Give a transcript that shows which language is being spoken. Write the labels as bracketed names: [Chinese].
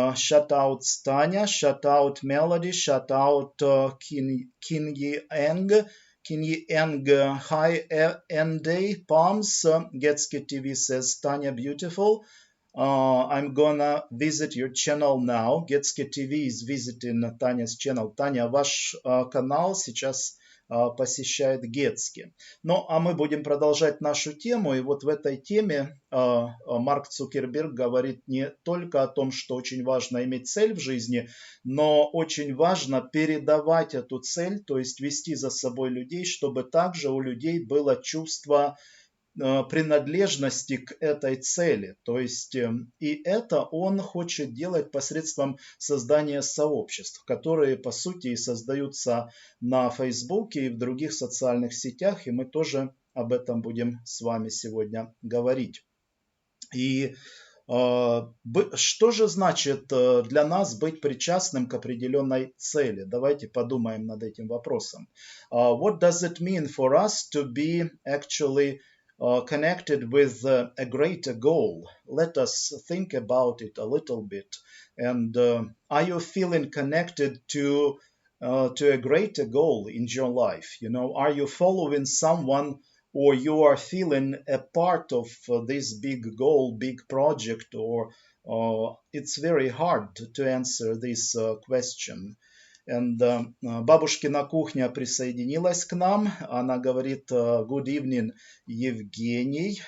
[English] Shout out Tanya, shout out Melody, shout out Kinyi Eng. Kinyi Eng, hi Day Palms. Getski TV says Tanya beautiful. I'm gonna visit your channel now. Getski TV is visiting Tanya's channel. [Russian] Таня, ваш канал сейчас посещает Гетски. Ну, а мы будем продолжать нашу тему. И вот в этой теме Марк Цукерберг говорит не только о том, что очень важно иметь цель в жизни, но очень важно передавать эту цель, то есть вести за собой людей, чтобы также у людей было чувство принадлежности к этой цели. То есть и это он хочет делать посредством создания сообществ, которые по сути и создаются на Фейсбуке и в других социальных сетях, и мы тоже об этом будем с вами сегодня говорить. И что же значит для нас быть причастным к определенной цели? Давайте подумаем над этим вопросом. [English] What does it mean for us to be actually connected with a greater goal? Let us think about it a little bit. And are you feeling connected to a greater goal in your life? You know, are you following someone, or you are feeling a part of this big goal, big project? Or it's very hard to answer this question. [Russian] And бабушкина кухня присоединилась к нам. Она говорит [English] good evening, [Russian] Евгений.